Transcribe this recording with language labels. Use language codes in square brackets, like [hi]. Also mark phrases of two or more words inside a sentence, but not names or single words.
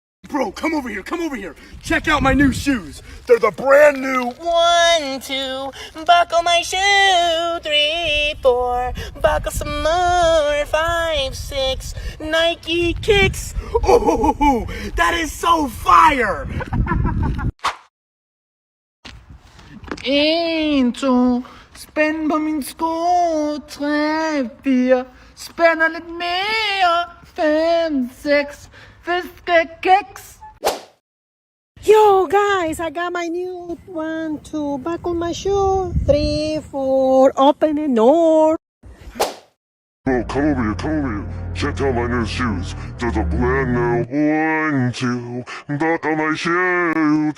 [en] bro, come over here, come over here. Check out my new shoes. They're the brand new 1, 2, buckle my shoe. 3, 4, buckle some more. 5, 6, Nike kicks. Oh, that is so fire. [da] 1, 2, spænd på min sko. 3, 4, spænder lidt mere. 5, 6, fiskekeks. [en] Yo guys, I got my new 1, 2, buckle my shoe. 3, 4, open the door. Bro, come over here, come over here. Check out my new shoes. They're the brand new 1, 2, buckle my shoe.